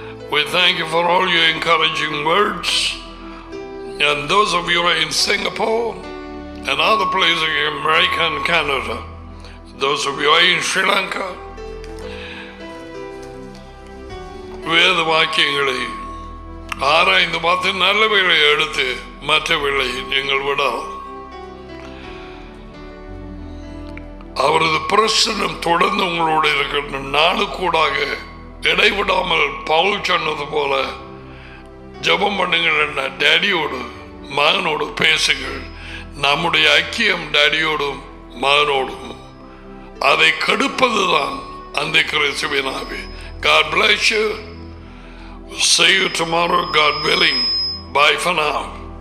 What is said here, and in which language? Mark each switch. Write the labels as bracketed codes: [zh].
[en] We thank you for all your encouraging words. And those of you who are in Singapore and other places in America and Canada, those of you who are in Sri Lanka, [ta] வேத வாக்கியங்களை ஆராய்ந்து பார்த்து நல்லவைகளை எடுத்து மற்றவைகளை நீங்கள் விடலாம். அவரது பிரசன்னம் தொடர்ந்து உங்களோடு இருக்கிற நாளுக்கூடாக இடைவிடாமல் பவுல் சொன்னது போல ஜெபம் பண்ணுங்கள். டேடியோடு மகனோடு பேசுங்கள். நம்முடைய ஐக்கியம் டேடியோடும் மகனோடும் அதை கெடுப்பதுதான் அந்த கிறிஸ்துவின் ஆவி. [en] God bless you. See you tomorrow, God willing. Bye for now.